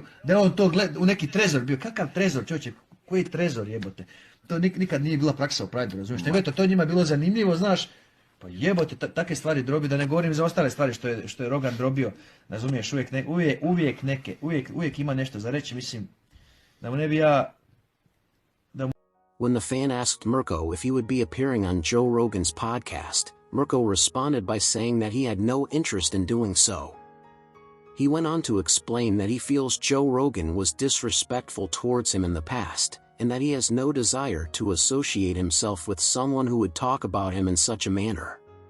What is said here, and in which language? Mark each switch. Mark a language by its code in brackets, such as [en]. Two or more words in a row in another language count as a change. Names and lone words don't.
[hr] Da je on to u neki trezor bio, kakav trezor, čovječe, koji trezor jebote? To nikad nije bila praksa u Pride, razumiješ, nego to njima bilo zanimljivo, znaš. Pa jebote, takve stvari drobi, da ne govorim za ostale stvari što je Rogan drobio, razumiješ, uvijek ima nešto za reći, mislim, da mu ne bi ja... [en] When the fan asked Mirko if he would be appearing on Joe Rogan's podcast, Mirko responded by saying that he had no interest in doing so. He went on to explain that he feels Joe Rogan was disrespectful towards him in the past, and that he has no desire to associate himself with someone who would talk about him in such a manner.